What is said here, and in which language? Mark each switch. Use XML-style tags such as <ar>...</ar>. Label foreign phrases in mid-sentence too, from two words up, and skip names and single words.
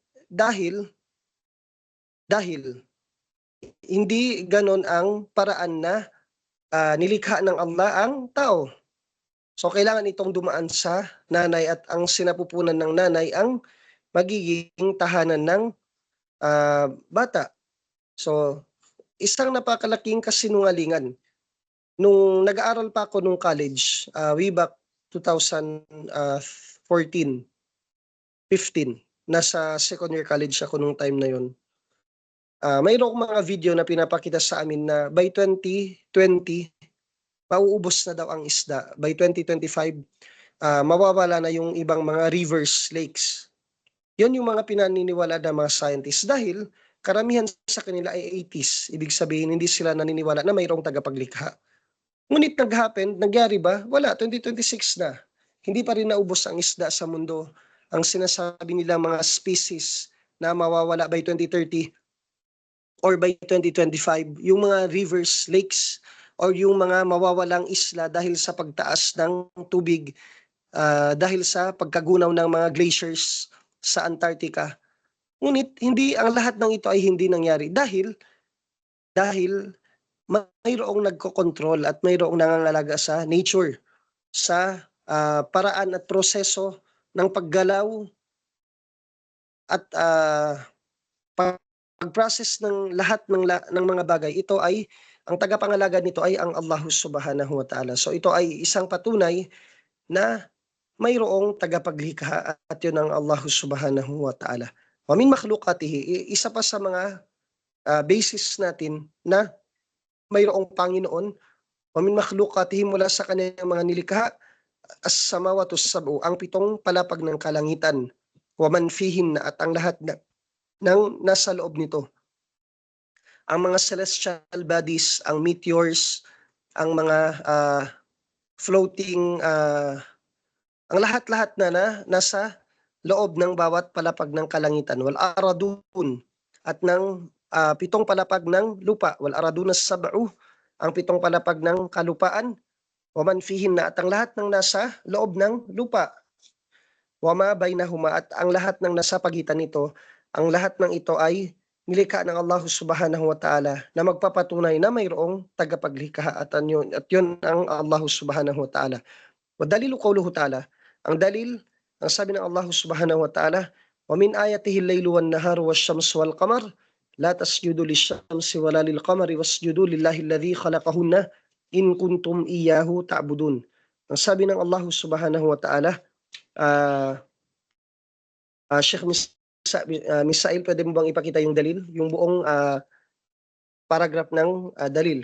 <tl>Dahil hindi ganon ang paraan na nilikha ng Allah ang tao. So kailangan itong dumaan sa nanay at ang sinapupunan ng nanay ang magiging tahanan ng bata. So isang napakalaking kasinungalingan. Nung nag-aaral pa ako nung college,</tl> <en>way back</en> <tl>2014, 15, nasa</tl> <en>second year college</en> <tl>ako nung time na yon. Mayroong mga video na pinapakita sa amin na by 2020, mauubos na daw ang isda. By 2025, mawawala na yung ibang mga</tl> <en>rivers, lakes.</en> <tl>Yun yung mga pinaniniwala ng mga scientists dahil karamihan sa kanila ay 80s. Ibig sabihin, hindi sila naniniwala na mayroong tagapaglikha. Ngunit nangyari ba? Wala, 2026 na. Hindi pa rin naubos ang isda sa mundo. Ang sinasabi nila mga species na mawawala by 2030</tl> <en>or by</en> <tl>2025, yung mga</tl> <en>rivers, lakes,</en> <tl>or yung mga mawawalang isla dahil sa pagtaas ng tubig, dahil sa pagkagunaw ng mga glaciers sa Antarctica. Ngunit ang lahat ng ito ay hindi nangyari dahil mayroong nagkokontrol at mayroong nangangalaga sa nature, sa paraan at proseso ng paggalaw at pag-process ng lahat ng mga bagay, ito ay ang tagapangalaga nito ay ang</tl> <ar>الله سبحانه وتعالى.</ar> <tl>So ito ay isang patunay na mayroong tagapaglikha at yun ang</tl> <ar>الله سبحانه وتعالى. ومن مخلوقاته,</ar> <tl>isa pa sa mga basis natin na mayroong Panginoon,</tl> <ar>ومن مخلوقاته,</ar> <tl>mula sa kanyang mga nilikha,</tl> <ar>السماوات السبع,</ar> <tl>ang 7 palapag ng kalangitan,</tl> <ar>ومن فيهن,</ar> <tl>at ang lahat ng nasa loob nito. Ang mga</tl> <en>celestial bodies,</en> <tl>ang meteors, ang mga floating, ang lahat-lahat na nasa loob ng bawat palapag ng kalangitan,</tl> <ar>والأرضين,</ar> <tl>at ng 7 palapag ng lupa,</tl> <ar>والأرضين السبع,</ar> <tl>ang 7 palapag ng kalupaan,</tl> <ar>ومن فيهن,</ar> <tl>at ang lahat ng nasa loob ng lupa,</tl> <ar>وما بينهما,</ar> <tl>at ang lahat ng nasa pagitan nito. Ang lahat ng ito ay nilikha ng</tl> <ar>الله سبحانه وتعالى</ar> <tl>na magpapatunay na mayroong tagapaglikha, at yun ang</tl> <ar>الله سبحانه وتعالى. والدليل قوله تعالى,</ar> <tl>ang dalil, ang sabi ng Allah</tl> <ar>سبحانه وتعالى, ومن آياته الليل والنهار والشمس والقمر لا تسجدوا للشمس ولا للقمر واسجدوا لله الذي خلقهن إن كنتم إياه تعبدون.</ar> <tl>Ang sabi ng</tl> <ar>الله سبحانه وتعالى,</ar> <tl>Sheikh Misail, pwede mo bang ipakita yung dalil, yung buong paragraph ng dalil?</tl>